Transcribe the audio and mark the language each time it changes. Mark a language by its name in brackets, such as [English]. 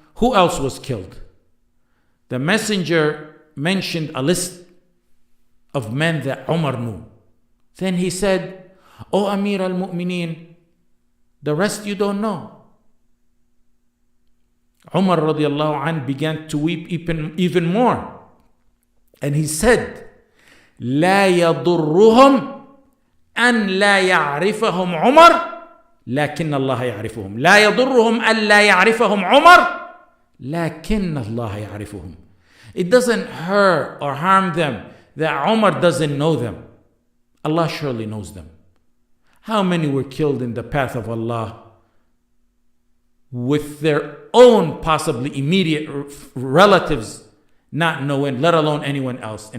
[English] Who else was killed? The messenger mentioned a list of men that Umar knew. Then he said, "O Amir al-Mu'mineen, the rest you don't know." Umar radiallahu anh began to weep even more. And he said, [Arabic] لا يضرهم أن لا يعرفهم عمر لكن الله يعرفهم. لا يضرهم أن لا يعرفهم عمر لكن الله يعرفهم. [English] It doesn't hurt or harm them that Umar doesn't know them. Allah surely knows them. How many were killed in the path of Allah with their own possibly immediate relatives not knowing, let alone anyone else?